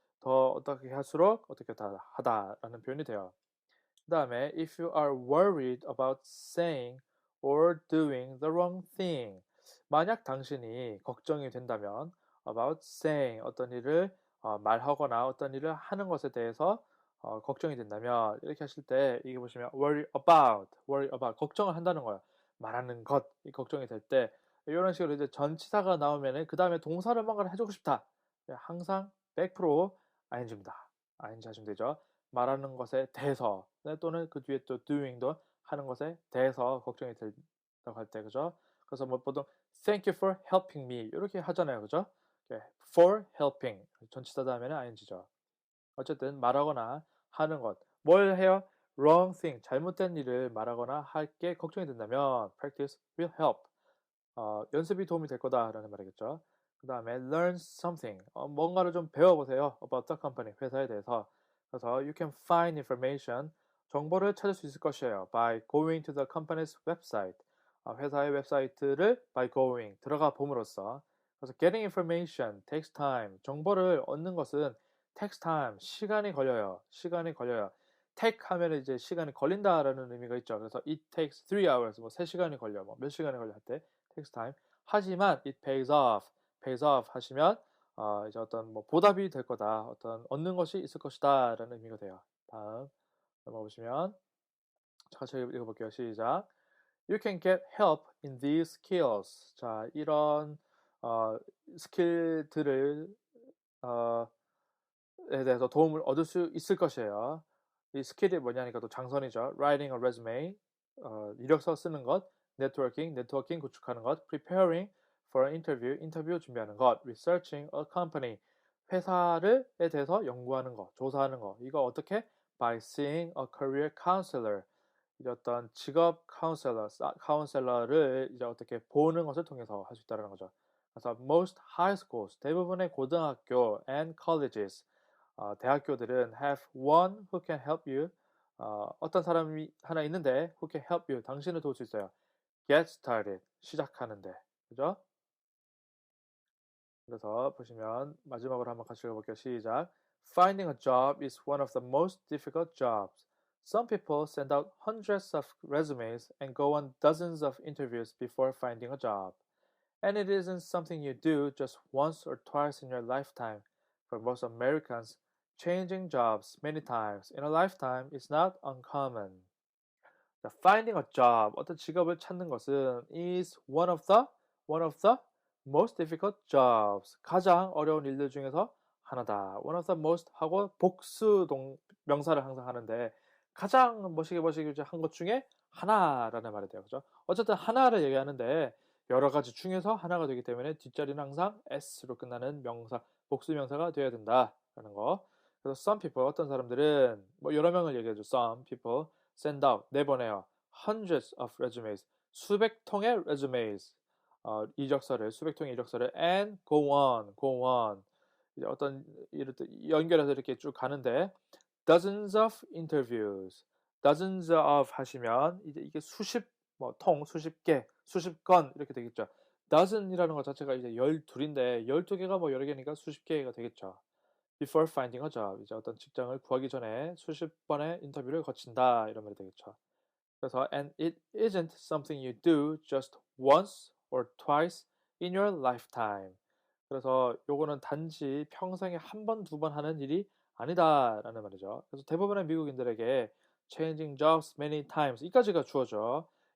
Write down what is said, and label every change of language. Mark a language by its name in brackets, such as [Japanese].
[Korean] 더 어떻게 할수록 어떻게 하다라는 표현이 돼요. 그 다음에 [English] if you are worried about saying or doing the wrong thing. [Korean] 만약 당신이 걱정이 된다면 [English] about saying [Korean] 어떤 일을 말하거나 어떤 일을 하는 것에 대해서 걱정이 된다면 이렇게 하실 때 이게 보시면 [English] worry about [Korean] 걱정을 한다는 거예요. 말하는 것 이 걱정이 될 때 이런 식으로 이제 전치사가 나오면은 그 다음에 동사를 뭔가를 해주고 싶다. 항상 100% ing입니다. ing 하시면 되죠. 말하는 것에 대해서 또는 그 뒤에 또 doing도 하는 것에 대해서 걱정이 된다고 할 때 그죠? 그래서 뭐 보통 [English] thank you for helping me [Korean] 이렇게 하잖아요. 그죠? [English] for helping [Korean] 전치사 다음에는 ing죠. 어쨌든 말하거나 하는 것. 뭘 해요? [English] wrong thing [Korean] 잘못된 일을 말하거나 할 게 걱정이 된다면 [English] practice will help. [Korean] 연습이 도움이 될 거다라는 말이겠죠. 그 다음에 [English] learn something [Korean] 뭔가를 좀 배워보세요. [English] about the company [Korean] 회사에 대해서. 그래서 [English] you can find information [Korean] 정보를 찾을 수 있을 것이에요. [English] by going to the company's website [Korean] 회사의 웹사이트를 [English] by going [Korean] 들어가 봄으로써. 그래서 [English] getting information takes time [Korean] 정보를 얻는 것은 [English] takes time [Korean] 시간이 걸려요. 시간이 걸려요. take 하면 이제 시간이 걸린다라는 의미가 있죠. 그래서 [English] it takes 3 hours [Korean] 뭐 3시간이 걸려 뭐 몇 시간이 걸려 할 때 [English] takes time. [Korean] 하지만 [English] it pays off [Korean] 하시면 이제 어떤 뭐 보답이 될 거다, 어떤 얻는 것이 있을 것이다라는 의미가 돼요. 다음 넘어가 보시면 같이 읽어볼게요. 시작. [English] You can get help in these skills. [Korean] 자, 이런 스킬들을 에 대해서 도움을 얻을 수 있을 것이에요. 이 스킬이 뭐냐니까 또 장선이죠. [English] Writing a resume, [Korean] 이력서 쓰는 것, 네트워킹 구축하는 것, [English] preparing for an interview, [Korean] 인터뷰 준비하는 것, [English] researching a company, [Korean] 회사에 대해서 연구하는 것, 조사하는 것. 이거 어떻게? [English] By seeing a career counselor. [Korean] 이제 어떤 직업 카운셀러를 이제 어떻게 보는 것을 통해서 할 수 있다는 거죠. 그래서 [English] most high schools, [Korean] 대부분의 고등학교 [English] and colleges, [Korean] 대학교들은 [English] have one who can help you. [Korean] 어떤 사람이 하나 있는데 [English] who can help you. [Korean] 당신을 도울 수 있어요. [English] Get started. [Korean] 시작하는데. 그죠? 그래서 보시면 마지막으로 한번 같이 읽어볼게요. 시작. [English] Finding a job is one of the most difficult jobs. Some people send out hundreds of resumes and go on dozens of interviews before finding a job. And it isn't something you do just once or twice in your lifetime. For most Americans, changing jobs many times in a lifetime is not uncommon. finding a job, [Korean] 어떤 직업을 찾는 것은 [English] is one of the most difficult jobs. [Korean] 가장 어려운 일들 중에서 하나다. [English] one of the most [Korean] 하고 명사를 항상 하는데 가장 멋있게 이제 한 것 중에 하나라는 말이 돼요. 그죠? 어쨌든 하나를 얘기하는데 여러 가지 중에서 하나가 되기 때문에 뒷자리는 항상 s로 끝나는 명사, 복수 명사가 되어야 된다라는 거. 그래서 [English] some people, [Korean] 어떤 사람들은 뭐 여러 명을 얘기해줘. [English] some people send out, [Korean] 내보내요. [English] hundreds of resumes, [Korean] 수백 통의 resumes, 이적서를, 수백 통의 이적서를 [English] and go on. [Korean] 이제 어떤 연결해서 이렇게 쭉 가는데 [English] dozens of interviews, dozens of [Korean] 하시면 이제 이게 수십 뭐 통, 수십 개, 수십 건 이렇게 되겠죠. dozen이라는 것 자체가 이제 12인데 12개가 뭐 여러 개니까 수십 개가 되겠죠. [English] before finding a job, [Korean] 이제 어떤 직장을 구하기 전에 수십 번의 인터뷰를 거친다 이런 말이 되겠죠. 그래서 [English] and it isn't something you do just once or twice in your lifetime. [Korean] 그래서 요거는 단지 평생에 한 번, 두 번 하는 일이 아니다라는 말이죠. 그래서 대부분의 미국인들에게 [English] changing jobs many times [Korean] 이까지가 주어져.